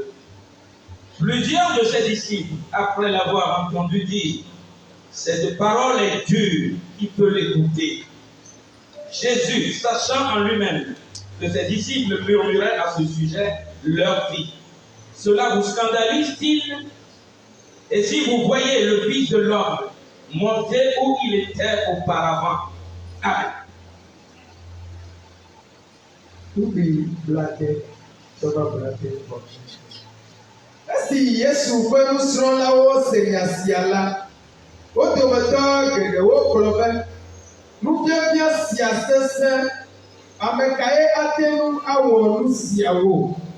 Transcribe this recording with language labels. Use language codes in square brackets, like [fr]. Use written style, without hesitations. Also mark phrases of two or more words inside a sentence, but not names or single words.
[fr] Plusieurs de ses disciples, après l'avoir entendu dire, cette parole est dure, qui peut l'écouter? Jésus, sachant en lui-même que ses disciples murmuraient à ce sujet, leur dit, cela vous scandalise-t-il? Et si vous voyez le Fils de l'homme monter où il était auparavant? Amen. [ee] Esi Yesu ƒe nusrɔ̃lawo se nya sia la, wo dometɔ geɖewo gblɔ be, nufiafia sia sesẽ, ame kae ate ŋu awɔ nu siawo?